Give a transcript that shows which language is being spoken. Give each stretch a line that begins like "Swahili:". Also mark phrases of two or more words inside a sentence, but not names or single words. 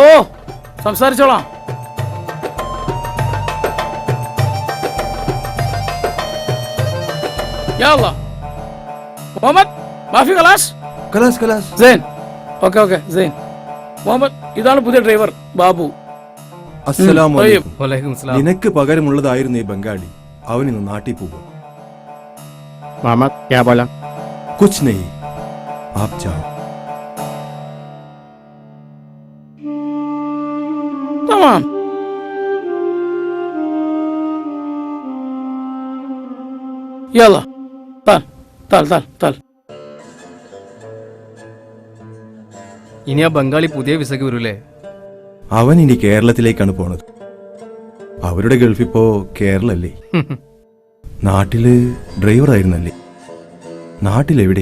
Malayalam: ഓ സംസാരിച്ചോളാം.
Arabic: يا الله. محمد مافي خلاص خلاص خلاص.
English: sign okay okay sign.
Malayalam: മുഹമ്മദ് ഇതാണ് പുതിയ ഡ്രൈവർ ബാബു.
Arabic: السلام عليكم. وعليكم السلام.
Malayalam: നിനക്ക് പകരമുള്ളതായിരുന്നു ഈ ബംഗാളി. അവനിന്ന് നാട്ടിൽ പോകും.
Hindi: मामा क्या बोला? कुछ नहीं, आप जाओ. तमाम.
Arabic: يلا تعال تعال تعال تعال.
Malayalam: ഇനി ആ ബംഗാളി പുതിയ വിസക്ക് വരൂലേ? അവൻ ഇനി കേരളത്തിലേക്കാണ് പോണത്. അവരുടെ ഗൾഫ് ഇപ്പോ കേരളല്ലേ. നാട്ടില് ഡ്രൈവറായിരുന്നല്ലേ? നാട്ടിലെവിടെ?